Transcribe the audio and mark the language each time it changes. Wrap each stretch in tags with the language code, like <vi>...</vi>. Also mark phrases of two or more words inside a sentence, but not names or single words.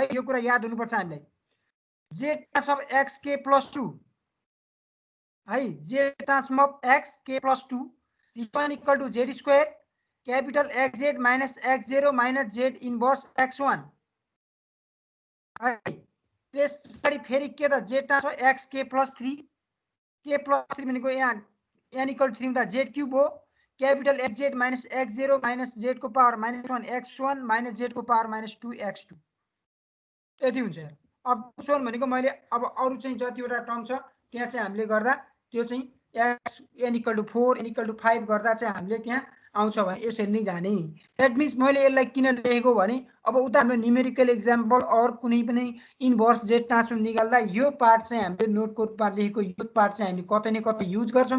<ne>यो कुरा याद हुनुपर्छ हामीलाई।</ne> <en>Z transform x k plus 2 है, Z transform x k plus 2 this one equal to Z square capital X Z minus x 0 minus Z inverse x 1 है।</en> <ne>त्यस पछाडि फेरि के त</ne> <en>Z transform x k plus 3</en> <ne>भनेको यहाँ</ne> <en>n equal to 3 हुँदा Z cube हो capital X Z minus x 0 minus Z को power minus 1 x 1 minus Z को power minus 2 x 2</en> <ne>यति हुन्छ। अब सोन भनेको मैले अब अरू चाहिँ जतिवटा टर्म छ त्यहाँ चाहिँ हामीले गर्दा त्यो चाहिँ</ne> <en>x n equal to 4 n equal to 5</en> <ne>गर्दा चाहिँ हामीले त्यहाँ आउँछ भने यसरी नै जाने।</ne> <en>that means</en> <ne>मैले यसलाई किन लेखेको भने अब उता हाम्रो</ne> <en>numerical example</en> <ne>अर कुनै पनि</ne> <en>inverse Z transform</en> <ne>निकाल्दा यो पार्ट चाहिँ हामीले नोटको रूपमा लेखेको यो पार्ट चाहिँ हामीले कतै न कतै युज गर्छौँ।</ne>